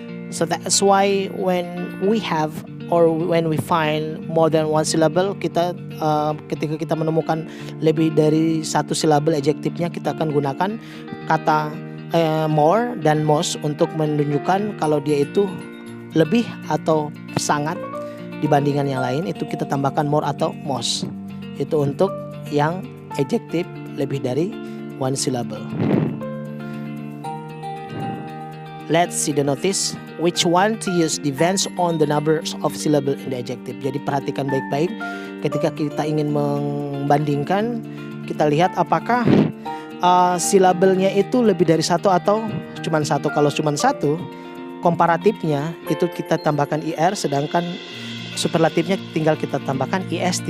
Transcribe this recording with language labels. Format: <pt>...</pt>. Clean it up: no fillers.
<en>So that's why when we have or when we find more than one syllable,</en> <id>kita ketika kita menemukan lebih dari satu syllable adjektifnya, kita akan gunakan kata more dan most untuk menunjukkan kalau dia itu lebih atau sangat dibandingkan yang lain. Itu kita tambahkan more atau most. Itu untuk yang adjektif lebih dari one syllable.</id> <en>Let's see the notice. Which one to use depends on the number of syllable in the adjective.</en> <id>Jadi perhatikan baik-baik ketika kita ingin membandingkan, kita lihat apakah silabelnya itu lebih dari satu atau cuma satu. Kalau cuma satu, komparatifnya itu kita tambahkan er, sedangkan superlatifnya tinggal kita tambahkan est.</id>